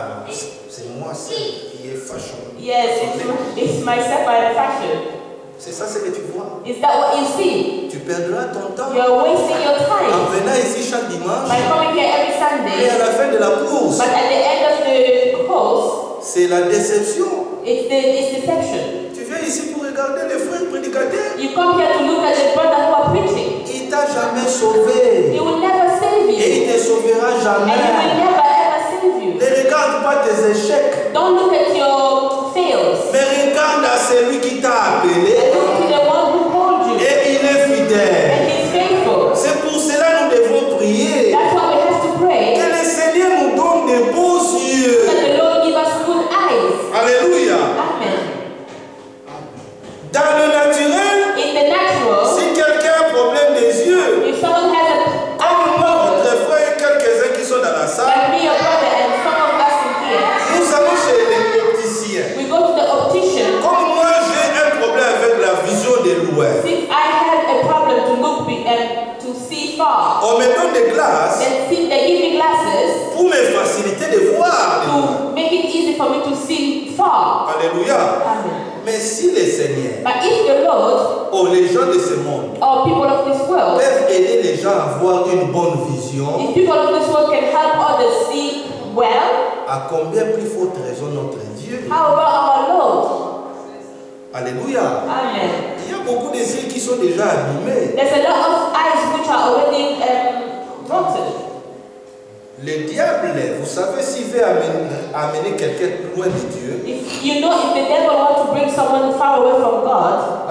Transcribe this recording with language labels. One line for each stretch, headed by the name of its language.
French: C'est moi qui est fashion.
English: Yes, it's myself I am fashion.
French: C'est ça ce que tu vois.
English: Is that what you see?
French: Tu perdras ton temps
English: You're wasting your
French: en
English: time
French: venant ici chaque dimanche.
English: by coming here every
French: Et
English: Sunday,
French: à la fin de la course,
English: but at the end of the course,
French: c'est la déception.
English: it's deception.
French: Tu viens ici pour regarder les frères prédicateurs.
English: You come here to look at the brother who are preaching.
French: Il t'a jamais sauvé.
English: He will never save
French: Et il ne te sauvera
English: And he will
French: jamais.
English: never ever save you.
French: Ne regarde pas tes échecs,
English: Don't look at your fails.
French: mais regarde à celui qui t'a appelé.
English: Look to the one who called you.
French: Et il est fidèle.
English: And he's faithful.
French: C'est pour cela que nous devons prier.
English: That's why we have to pray.
French: Que le Seigneur nous donne de beaux yeux.
English: That the Lord give us good eyes.
French: Alléluia.
English: Amen.
French: Dans le naturel,
English: In the natural,
French: si quelqu'un a un problème des yeux,
English: if someone has a
French: comme moi,
English: problem,
French: votre frère et quelques-uns qui sont dans la salle,
English: like me, your brother, and some of us in here,
French: nous allons chez les opticiens.
English: we go to the optician.
French: Comme moi, j'ai un problème avec la vision de loin.
English: Since I had a problem to look and to see far,
French: On me donne des glaces
English: then see, they give me glasses
French: pour me faciliter de voir. de loin.
English: to make it easy for me to see far.
French: Alléluia.
English: Amen.
French: Mais si les seigneurs,
English: But if the Lord
French: ou les gens de ce monde,
English: or people of this world,
French: peuvent aider les gens à avoir une bonne vision,
English: if people of this world can help others see well,
French: À combien plus forte raison notre Dieu?
English: How about our Lord?
French: Alléluia.
English: Amen.
French: Il y a beaucoup de yeux qui sont déjà abîmés.
English: There's a lot of eyes which are already rotten.
French: Le diable, vous savez, s'il veut amener quelqu'un loin de Dieu,
English: If you know, if the devil wants to bring someone far away from God,